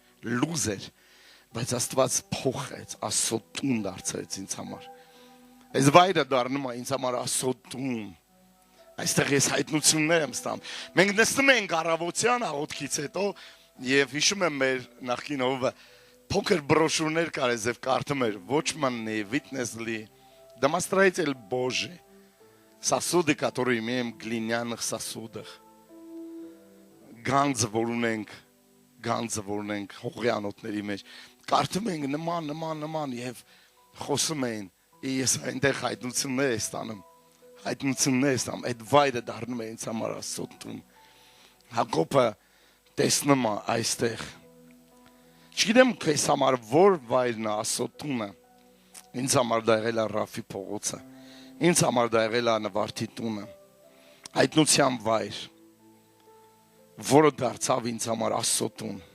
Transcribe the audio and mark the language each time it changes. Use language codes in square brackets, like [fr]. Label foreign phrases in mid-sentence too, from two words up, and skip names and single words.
[hy] լուզ էր, բայց Աստված փոխեց, Աստծո տուն դարձրեց ինձ համար։ Այս վայրը դառնում է ինձ համար Աստծո տուն։ Այստեղ ես հայտնություններ եմ ստանում։ Մենք նստում ենք առավոտյան աղոթքից հետո եւ հիշում եմ մեր նախկին հովը փոքր բրոշուրներ կարես եւ կարդում էր Watchman-ы, [ru] Witness-ы, Домостроитель Божий, сосуды, которые имеем в глиняных сосудах. [hy] Գանձը որ ունենք հողյանոտների մեջ կարդում ենք նման եւ խոսում են ես այնտեղ հայտնություններ եմ ստանում այդ վայրը դառնում է ինձ համար Աստծո տուն։ Հակոբը տեսնում է այստեղ չգիտեմ քեզ համար որ վայրն է Աստծո տունը ինձ համար դա եղել է Ռաֆի փողոցը ինձ համար դա եղել է նվարդի տունը հայտնության վայր որը դարձավ ինձ համար Աստծո տուն։